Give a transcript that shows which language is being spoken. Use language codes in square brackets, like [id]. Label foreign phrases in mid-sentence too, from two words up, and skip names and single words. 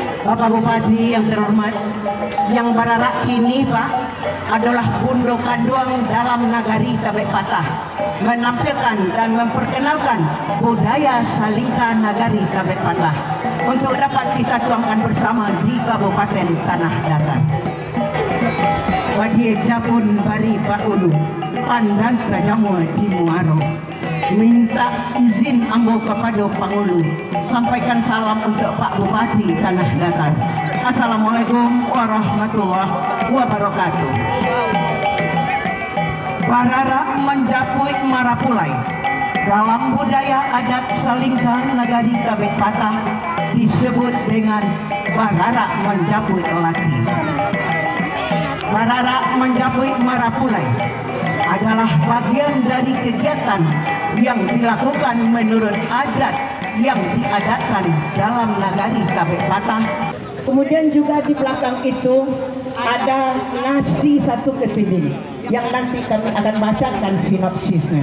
[id] Bapak Bupati yang terhormat, yang [min] bararak kini Pak [id] adalah Bundo Kaduang dalam Nagari Tabek Patah, menampilkan dan memperkenalkan budaya Salingka Nagari Tabek Patah untuk dapat kita tuangkan bersama di Kabupaten Tanah Datar. [min] Wadie Japun Bari Pak Ulu, Pandan Tajamu di Muaro. Minta izin ambo kepada Pangulu, sampaikan salam untuk Pak Bupati Tanah Datar. [ar] السلام عليكم ورحمة الله وبركاته. [min] Barara menjapui marapulai. [id] Dalam budaya adat Salingka Nagari Tabek Patah disebut dengan barara menjapui lelaki. Barara menjapui marapulai adalah bagian dari kegiatan yang dilakukan menurut adat yang diadatkan dalam Nagari Tabek Patah. Kemudian juga di belakang itu ada nasi satu kepiting yang nanti kami akan bacakan sinopsisnya.